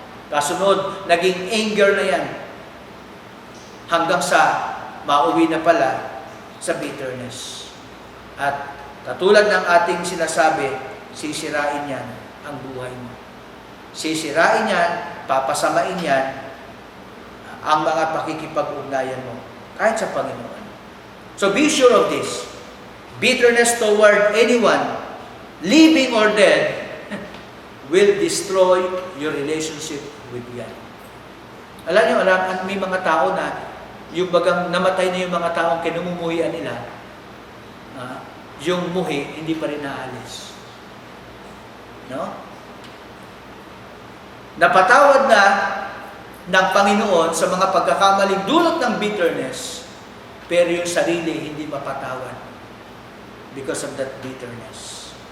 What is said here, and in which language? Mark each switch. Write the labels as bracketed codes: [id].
[tl] Kasunod, naging anger na yan. Hanggang sa mauwi na pala sa bitterness. At katulad ng ating sinasabi, sisirain yan ang buhay mo. Sisirain yan, papasamain yan ang mga pakikipag-ugnayan mo kahit sa Panginoon. [en] So be sure of this. Bitterness toward anyone, living or dead, will destroy your relationship with God. [tl] Alam niyo, may mga tao na yung bagang namatay na yung mga taong kinumumuhian nila, yung muhi, hindi pa rin naalis. No? Napatawad na ng Panginoon sa mga pagkakamaling dulot ng bitterness, pero yung sarili hindi mapatawad [en] because of that bitterness.